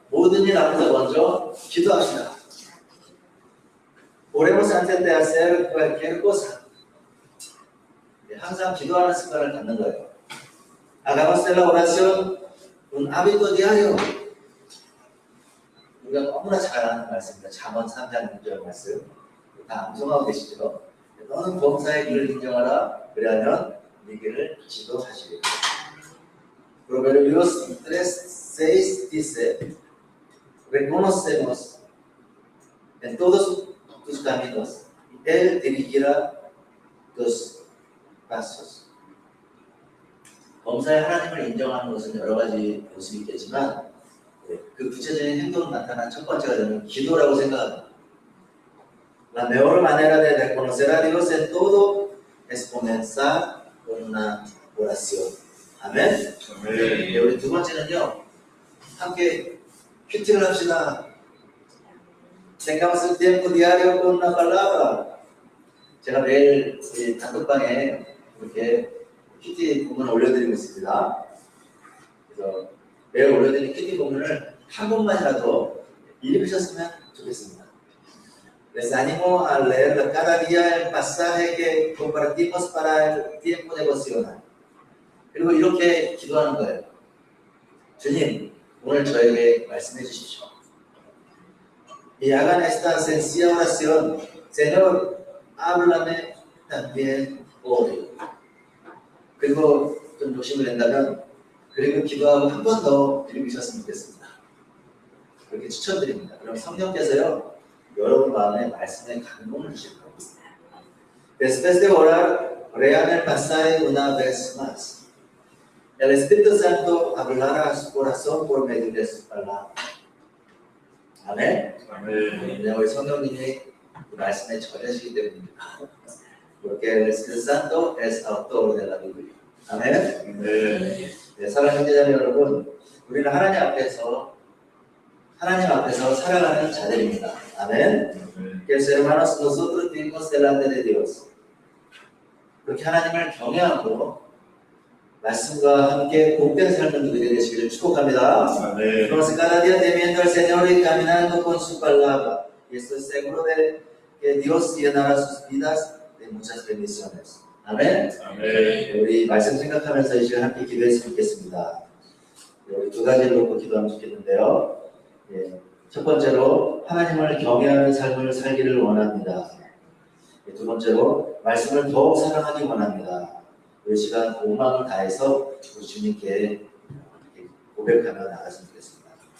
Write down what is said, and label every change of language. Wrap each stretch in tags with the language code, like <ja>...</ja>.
<ko>모든 일 앞에서 먼저 기도합시다.</ko> <es>Oremos antes de hacer cualquier cosa.</es> <ko>항상 기도하는 습관을 갖는 거예요.</ko> <es>Hagamos de la oración un hábito diario.</es> <ko>우리가 너무나 잘 아는 말씀입니다. 잠언 3장 6절 말씀. 다 암송하고 계시죠? 너는 범사의 길을 인정하라. 그리하면 네 길을 지도하시리라.</ko> <es>Proverbios 3:6 dice, reconocemos en todos tus caminos y Él dirigirá tus pasos.</es> <ko>범사에 하나님을 인정하는 것은 여러 가지 모습이 있겠지만 그 구체적인 행동으로 나타난 첫 번째가 저는 기도라고 생각합니다.</ko> <es>La mejor manera de reconocer a Dios en todo es comenzar con una oración.</es> <ko>아멘. 네, 우리 두 번째는요, 함께 큐티를 합시다.</ko> <es>Tengamos el tiempo diario con una palabra.</es> <ko>제가 매일 이 단톡방에 이렇게 큐티 본문을 올려드리고 있습니다. 그래서 매일 올려드리는 큐티 본문을 한 번만이라도 읽으셨으면 좋겠습니다.</ko> <es>Les animo a leer cada día el pasaje que compartimos para el tiempo devocional.</es> <ko>그리고 이렇게 기도하는 거예요. 주님, 오늘 저에게 말씀해 주십시오.</ko> <es>Y hagan esta sencilla oración. Señor, háblame también hoy.</es> <ko>그리고 좀 조심을 한다면, 그리고 기도하고 한 번 더 읽으셨으면 좋겠습니다. 그렇게 추천드립니다. 그럼 성령께서요, 여러분 마음에 말씀에 감동을 주실 겁니다.</ko> <es>Después de orar, lean el pasaje una vez más. El Espíritu Santo hablará a su corazón por medio de su palabra.</es> <ko>아멘. 아멘. 우리 성령님이 그 말씀에 전하시기 때문입니다.</ko> <es>Porque el Espíritu Santo es autor de la Biblia.</es> <ko>아멘. 네, 사랑하는 형제자매 여러분, 우리는 하나님 앞에서 살아가는 자들입니다. 아멘.</ko> <es>Que hermanos nosotros vivimos delante de Dios.</es> <ko>그렇게 하나님을 경외하고 말씀과 함께 복된 삶을 누리게 되시기를 축복합니다. 아멘.</ko> <es>Entonces cada día temiendo al Señor y caminando con su palabra. Y estoy seguro de que Dios llenará sus vidas de muchas bendiciones.</es> <ko>아멘. 아멘. 우리 말씀 생각하면서 이 시간 함께 기도했으면 좋겠습니다. 우리 두 가지를 놓고 기도하면 좋겠는데요. 첫 번째로 하나님을 경외하는 삶을 살기를 원합니다. 두 번째로 말씀을 더욱 사랑하기 원합니다. 이 시간 온 마음을 다해서 우리 주님께 고백하며 나갔으면 좋겠습니다.</ko>